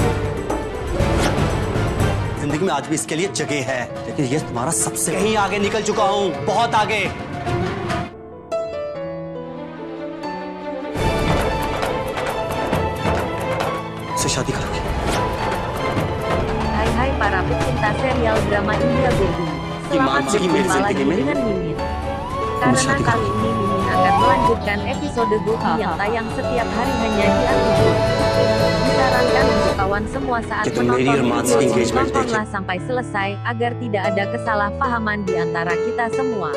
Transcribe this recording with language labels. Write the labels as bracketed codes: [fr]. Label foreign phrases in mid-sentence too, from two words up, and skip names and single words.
[hi] जिंदगी में आज भी इसके लिए जगह है, लेकिन ये तुम्हारा सबसे कहीं आगे निकल चुका हूं, बहुत आगे। से शादी करोगे? [id] Hai para pecinta serial drama India Baby. Selamat berjumpa lagi dengan Mimin. Karena kali ini Mimin akan melanjutkan episode Gopi yang tayang setiap hari hanya di Antv. Disarankan untuk kawan semua saat menonton video tontonlah sampai selesai agar tidak ada kesalahpahaman di antara kita semua.